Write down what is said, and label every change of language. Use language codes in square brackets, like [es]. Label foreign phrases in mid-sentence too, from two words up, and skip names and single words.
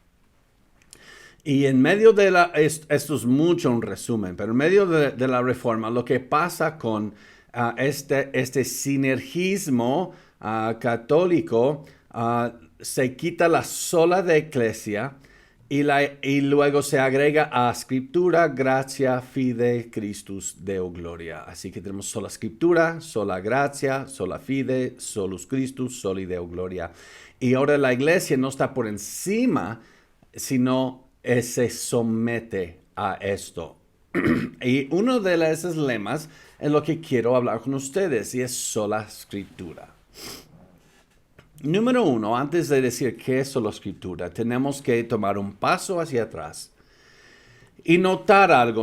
[es] Y en medio de esto es mucho un resumen, pero en medio de la Reforma, lo que pasa con este sinergismo católico, se quita la sola de Iglesia y luego se agrega a Escritura, gracia, [la] fide, Christus, Deo, gloria. [es] Así que tenemos sola Escritura, sola gracia, [la] sola fide, solus Christus, soli Deo, gloria. [es] Y ahora la Iglesia no está por encima, sino se somete a esto. Y uno de esos lemas es lo que quiero hablar con ustedes y es sola Escritura. Número 1, antes de decir qué es sola Escritura, tenemos que tomar un paso hacia atrás y notar algo.